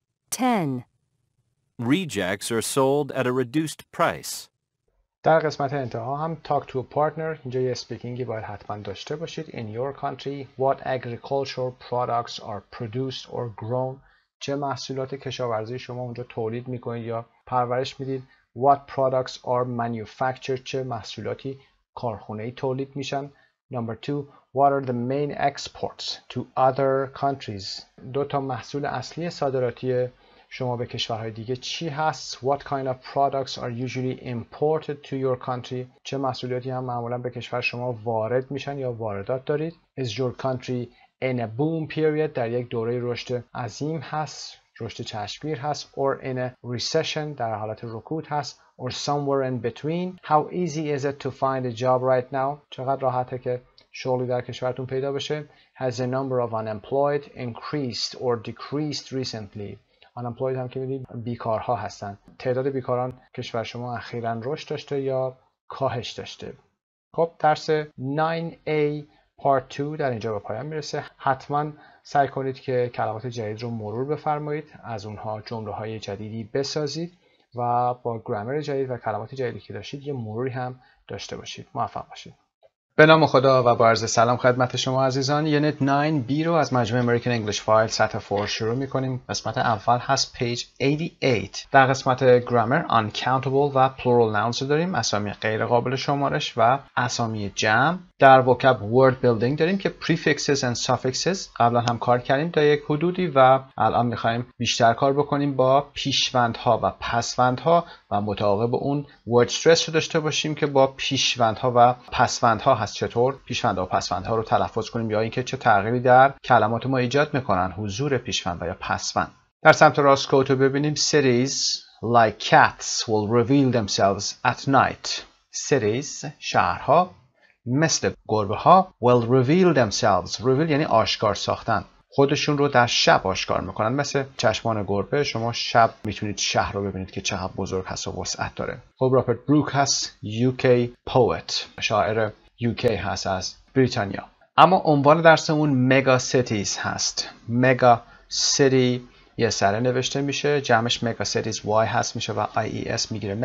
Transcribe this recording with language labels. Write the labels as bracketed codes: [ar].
[en] 10. Rejects are sold at a reduced price. [fa] در قسمت انتها هم [en] talk to a partner. [fa] اینجا یه اسپیکینگی باید حتما داشته باشید. [en] In your country, what agricultural products are produced or grown? [fa] چه محصولات کشاورزی شما اونجا تولید میکنید یا پرورش میدید. [en] What products are manufactured، [fa] چه محصولاتی کارخونه‌ای تولید میشن. [en] Number 2, what are the main exports to other countries؟ [fa] دو تا محصول اصلی صادراتی شما به کشورهای دیگه چی هست؟ [en] What kind of products are usually imported to your country؟ [fa] چه محصولاتی هم معمولا به کشور شما وارد میشن یا واردات دارید؟ [en] Is your country in a boom period؟ [fa] در یک دوره رشد عظیم هست، رشد چشمگیر هست. [en] Or in a recession؟ [fa] در حالت رکود هست. [en] Or somewhere in between؟ How easy is it to find a job right now؟ [fa] چقدر راحته که شغلی در کشورتون پیدا بشه. [en] Has the number of unemployed increased or decreased recently؟ unemployed [fa] هم که میدید بیکارها هستن. تعداد بیکاران کشور شما اخیراً رشد داشته یا کاهش داشته. خب درس 9A Part 2 در اینجا به پایان میرسه. حتما سعی کنید که کلمات جدید رو مرور بفرمایید، از اونها جمله های جدیدی بسازید و با گرامر جدید و کلمات جدیدی که داشتید یه مروری هم داشته باشید. موفق باشید. به نام خدا و با عرض سلام خدمت شما عزیزان. یونیت 9B رو از مجموعه امریکن انگلیش فایل سطح 4 شروع می‌کنیم. قسمت اول هست پیج 88. در قسمت گرامر uncountable و plural nouns رو داریم، اسامی غیر قابل شمارش و اسامی جمع. در vocab word building داریم که prefixes and suffixes قبلا هم کار کردیم تا یک حدودی و الان می‌خوایم بیشتر کار بکنیم با پیشوندها و پسوندها و متعاقب اون word stress رو داشته باشیم که با پیشوندها و پسوندها هست چطور پیشوندها و پسوندها رو تلفظ کنیم یا اینکه چه تغییری در کلمات ما ایجاد میکنن حضور پیشوند و یا پسوند. در سمت راست کوت رو ببینیم. [en] Cities like cats will reveal themselves at night. Cities [fa] شهرها مثل گربه ها [en] will reveal themselves. [fa] reveal یعنی آشکار ساختن، خودشون رو در شب آشکار میکنن. مثل چشمان گربه شما شب میتونید شهر رو ببینید که چقدر بزرگ هست و وسعت داره. خب رابرت بروک هست UK poet، شاعر UK هست از بریتانیا. اما عنوان درسمون مگا سیتیز هست. مگا سیتی یه سره نوشته میشه، جمعش مگا سیتیز Y هست میشه و IES میگیره.